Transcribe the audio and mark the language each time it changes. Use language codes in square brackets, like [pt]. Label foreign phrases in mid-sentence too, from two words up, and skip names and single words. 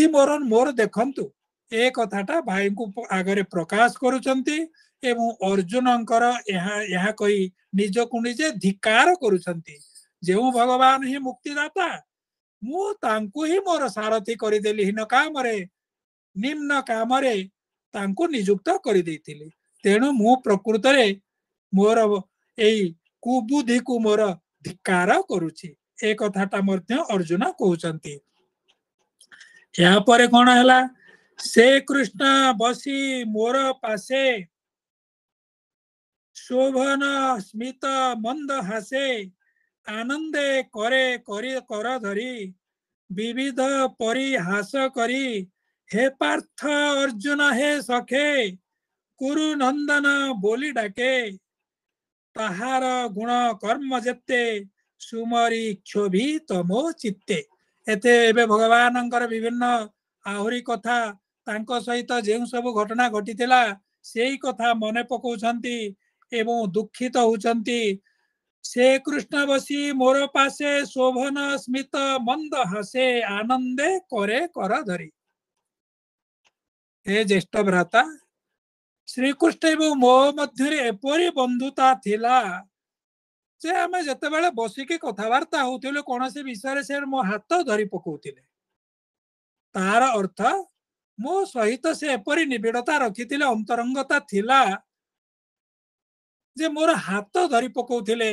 [or] ମୋର ଦେଖନ୍ତୁ ଏ କଥାଟା ଭାଇ କୋ ଆଗରେ ପ୍ରକାଶ କରୁଚନ୍ତି ଏବଂ ଅର୍ଜୁନଙ୍କର ଯାହା କହି ନିଜ କୋ ନିଜେ ଧିକାର କରୁଚନ୍ତି ଯୋ ଭଗବାନ ହିଁ ମୁକ୍ତିଦାତା ମୁ ତାଙ୍କୁ ହିଁ ମୋର ସାରଥି କରଦେଲି ହୀନ କାମ ରେ ନିମ୍ନ କାମ ରେ ତାଙ୍କୁ ନିଯୁକ୍ତ କର ଦେଇଥିଲି ତେଣୁ ମୁ ପ୍ରକୃତ ରେ ମୋର ଏଇ କୁବୁଦ୍ଧି କୋ ମୋର ଧିକାର କରୁଛି ଏ କଥାଟା ମଧ୍ୟ ଅର୍ଜୁନ କହଉଚନ୍ତି ଯା ପରେ କୋନ ହଲା ସେ କୃଷ୍ଣ ବସି ମୋର ପାଶେ ଶୋଭନ ସ୍ମିତ ମନ୍ଦ ହାସେ ଆନନ୍ଦେ କରେ କର ଧରି ବିବିଧ ପରିହାସ କରି ହେ ପାର୍ଥ ଅର୍ଜୁନ ହେ ସଖେ କୁରୁ ନନ୍ଦନ ବୋଲି ଡାକେ ତାହାର ଗୁଣ କର୍ମ ଯେତେ ସୁମରି କ୍ଷୋଭି ତମୋ ଚିତ୍ତେ ଏତେ ଏବେ ଭଗବାନଙ୍କର ବିଭିନ୍ନ ଆହୁରି କଥା ତାଙ୍କୋ ସହିତ ଯେ ସବ ଘଟନା ଘଟିଥିଲା ସେହି କଥା ମନେ ପକାଉଛନ୍ତି ଏବଂ ଦୁଖିତ ହୋଉଛନ୍ତି। ସେ କୃଷ୍ଣ ବସି ମୋର ପାଶେ ଶୋଭନ ସ୍ମିତ ମନ୍ଦ ହସେ ଆନନ୍ଦେ କରେ କର ଧରି। ହେ ଜ୍ୟେଷ୍ଠ ଭ୍ରାତା ଶ୍ରୀକୃଷ୍ଣ ଏବଂ ମୋ ମଧ୍ୟ ଏପରି ବନ୍ଧୁତା ଥିଲା ଯେ ଆମେ ଯେତେ ବେଳେ ବସିକେ କଥବାର୍ତ୍ତା ହୋଉଥିଲେ କୋନୋସି ବିଷୟ ସେ ମୋ ହାତ ଧରି ପକାଉଥିଲେ ତାର ଅର୍ଥ ମୋ ସହିତ ସେ ଏପରି ନିବିଡ଼ତା ରଖିଥିଲେ ଅନ୍ତରଙ୍ଗତା ଥିଲା ଯେ ମୋର ହାତ ଧରି ପକାଉଥିଲେ।